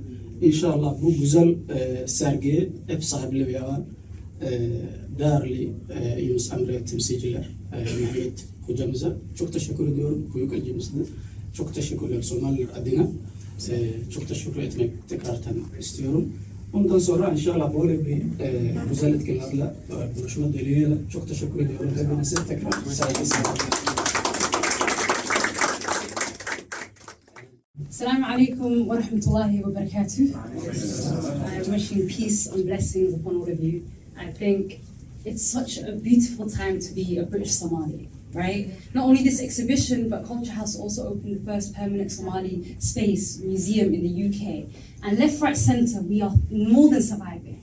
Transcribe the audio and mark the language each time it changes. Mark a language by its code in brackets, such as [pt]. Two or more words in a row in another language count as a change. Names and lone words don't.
[tr] İnşallah bu güzel sergiye ev sahipliği yapan değerli Yunus Emre temsilciler, Mehmet hocamıza çok teşekkür ediyorum. Büyük elçimize çok teşekkürler Somaliler adına. Çok teşekkür etmek tekrardan istiyorum. Ondan sonra inşallah böyle bir güzel etkilerle buluşma dileğiyle çok teşekkür ediyorum. Hepinize tekrar saygı. [ar] السلام عليكم ورحمة الله وبركاته. [en] I'm wishing peace and blessings upon all of you. I think it's such a beautiful time to be a British Somali, right? Not only this exhibition, but Culture House also opened the first permanent Somali space museum in the UK. And left, right, centre, we are more than surviving.